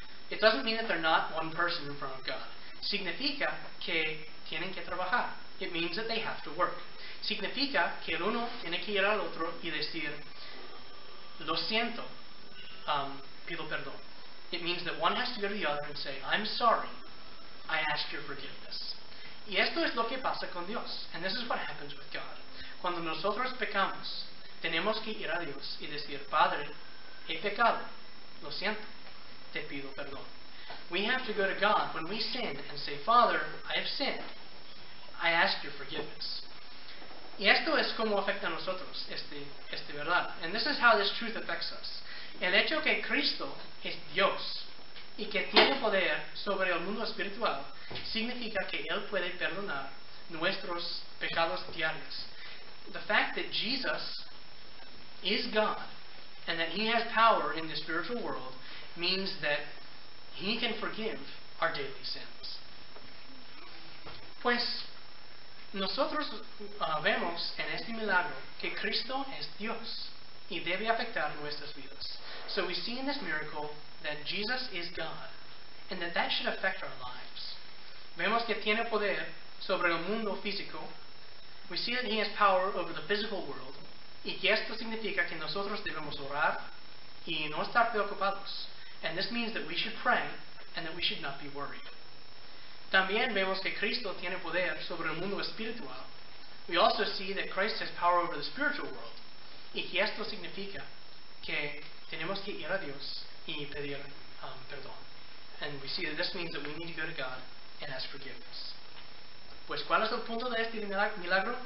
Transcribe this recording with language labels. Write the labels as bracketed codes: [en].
[en] It doesn't mean that they're not one person in front of God. [es] Significa que tienen que trabajar. [en] It means that they have to work. [es] Significa que el uno tiene que ir al otro y decir, lo siento, pido perdón. [en] It means that one has to go to the other and say, I'm sorry, I ask your forgiveness. [es] Y esto es lo que pasa con Dios. [en] And this is what happens with God. [es] Cuando nosotros pecamos, tenemos que ir a Dios y decir, Padre, he pecado, lo siento, te pido perdón. [en] We have to go to God when we sin and say, Father, I have sinned, I ask your forgiveness. [es] Y esto es como afecta a nosotros, este verdad. [en] And this is how this truth affects us. [es] El hecho que Cristo es Dios y que tiene poder sobre el mundo espiritual significa que Él puede perdonar nuestros pecados diarios. [en] The fact that Jesus is God and that He has power in the spiritual world means that He can forgive our daily sins. [es] Pues nosotros vemos en este milagro que Cristo es Dios y debe afectar nuestras vidas. [en] So we see in this miracle that Jesus is God and that should affect our lives. [es] Vemos que tiene poder sobre el mundo físico. [en] We see that He has power over the physical world [es] y que esto significa que nosotros debemos orar y no estar preocupados. [en] And this means that we should pray and that we should not be worried. [es] También vemos que Cristo tiene poder sobre el mundo espiritual. [en] We also see that Christ has power over the spiritual world. [es] Y que esto significa que tenemos que ir a Dios y pedir perdón. [en] And we see that this means that we need to go to God and ask forgiveness. [es] Pues, ¿cuál es el punto de este milagro?